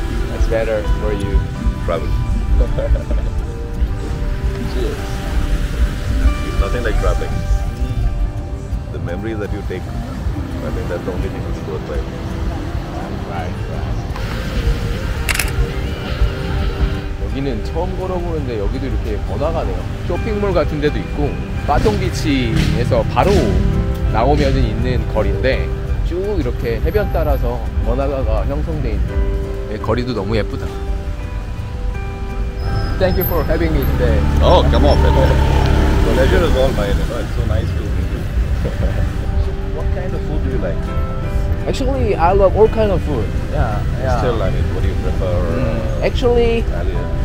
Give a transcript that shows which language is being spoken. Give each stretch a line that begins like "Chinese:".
English: That's better for you. travel. Cheers. It's nothing like traveling. The memories that you take, I think that's the only thing which is worthwhile. Right.
Korean: 여기는 처음 걸어보는데 여기도 이렇게 번화가네요. 쇼핑몰 같은 데도 있고 빠통비치에서 바로 나오면 있는 거리인데 쭉 이렇게 해변 따라서 번화가가 형성돼 있는 거리도 너무 예쁘다.
English: Thank you for having me today. Oh, come on, man. The pleasure is all mine, you know, it's so nice to meet you. What kind of food do you like? Actually, I love all kind of food. Yeah. Still, I mean, what do you prefer? Actually, Italian?